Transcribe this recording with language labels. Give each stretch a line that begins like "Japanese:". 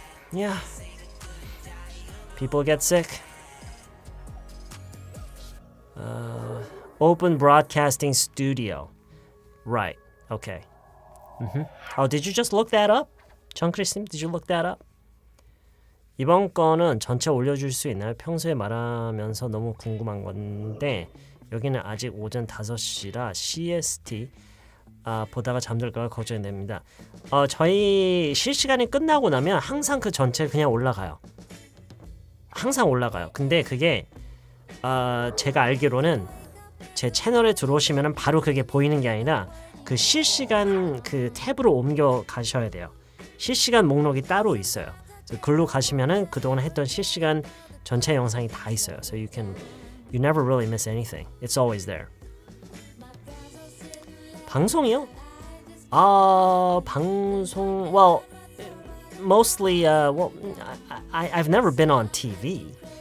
English: Yeah. People get sick. Open broadcasting studio. Right. Okay. Oh, did you just look that up? 정크리스님, did you look that up?
Korean: 이번 거는 전체 올려줄 수 있나요? 평소에 말하면서 너무 궁금한 건데 여기는 아직 오전 5시라 CST 보다가 잠들까봐 걱정이 됩니다. 저희 실시간이 끝나고 나면 항상 그 전체 그냥 올라가요. 항상 올라가요. 근데 그게 제가 알기로는 제 채널에 들어오시면 바로 그게 보이는 게 아니라 그 실시간 그 탭으로 옮겨 가셔야 돼요. 실시간 목록이 따로 있어요. 글로 가시면은 그동안 했던 실시간 전체 영상이 다 있어요.
English: So you never really miss anything. It's always there.
Korean: 방송이요?
English: 방송 well mostly I've never been on TV.